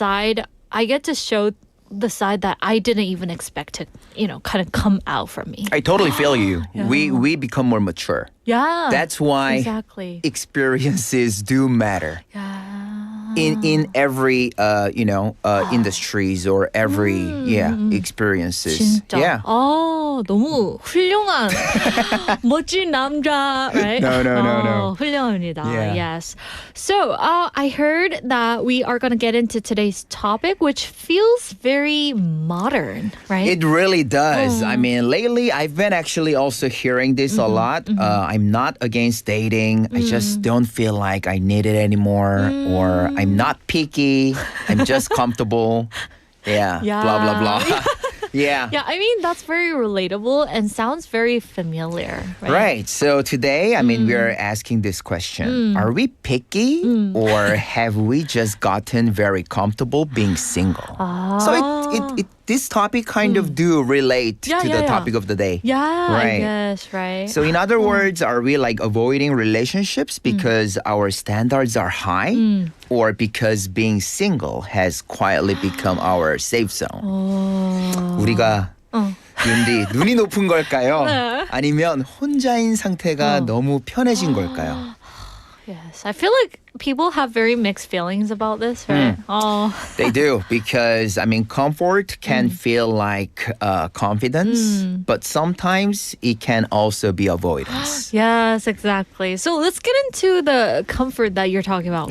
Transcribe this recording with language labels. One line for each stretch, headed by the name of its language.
English: side, I get to show the side that I didn't even expect to, kind of come out from me. I totally feel you. We become more mature. Yeah. That's why exactly. experiences do matter. Yeah. In every industries or every experiences.
Korean: 진짜.
English: Yeah.
Korean: 너무 훌륭한 멋진 남자,
English: right? No.
Korean: 훌륭합니다.
English: Yeah. Yes. So, I heard that we are going to get into today's topic, which feels very modern, right? It really does. I mean, lately I've been actually also hearing this a lot. I'm not against dating. I just don't feel like I need it anymore, or I'm not picky. I'm just comfortable. Yeah. Yeah. Blah blah blah. Yeah. Yeah, I mean, that's very relatable and sounds very familiar, right? Right. So today, I mean, we are asking this question. Are we picky or have we just gotten very comfortable being single? So this topic kind of do relate to the yeah. topic of the day. Yeah, I Right. guess, right? So in other words, are we like avoiding relationships because our standards are high or because being single has quietly become our safe zone?
Korean: 우리가 윤디 눈이 높은 걸까요? 아니면 혼자인 상태가 너무 편해진 걸까요?
English: Yes, I feel like people have very mixed feelings about this, right? Oh, They do because I mean comfort can feel like confidence, but sometimes it can also be avoidance. yes, exactly. So let's get into the comfort that you're talking about